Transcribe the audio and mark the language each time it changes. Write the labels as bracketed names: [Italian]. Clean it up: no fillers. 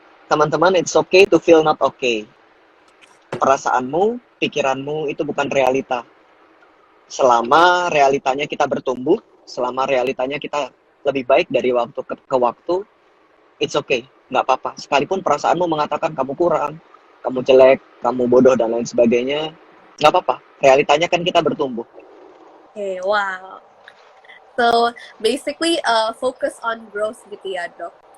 [English] Teman-teman, it's okay to feel not okay. [Indonesian] Perasaanmu, pikiranmu itu bukan realita. Selama realitanya kita bertumbuh, selama realitanya kita lebih baik dari waktu ke waktu, it's okay, nggak apa-apa. Sekalipun perasaanmu mengatakan kamu kurang, kamu jelek, kamu bodoh, dan lain sebagainya, nggak apa-apa. Realitanya kan kita bertumbuh. [English] Okay, wow. So, basically, focus on growth gitu ya, Dok.